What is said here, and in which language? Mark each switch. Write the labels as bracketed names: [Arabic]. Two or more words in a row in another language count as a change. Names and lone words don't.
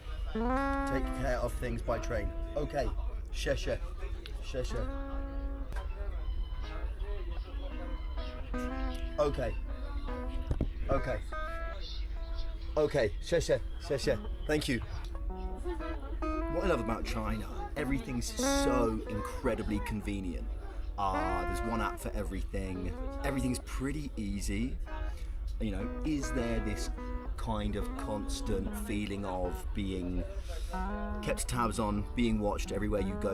[English] Take care of things by train. Okay. [Chinese] Sheshe. Sheshe. [English] Okay. Okay. Okay. Sheshe. Sheshe. Thank you. What I love about China, everything's so incredibly convenient. There's one app for everything. Everything's pretty easy. You know, is there this kind of constant feeling of being kept tabs on, being watched everywhere you go?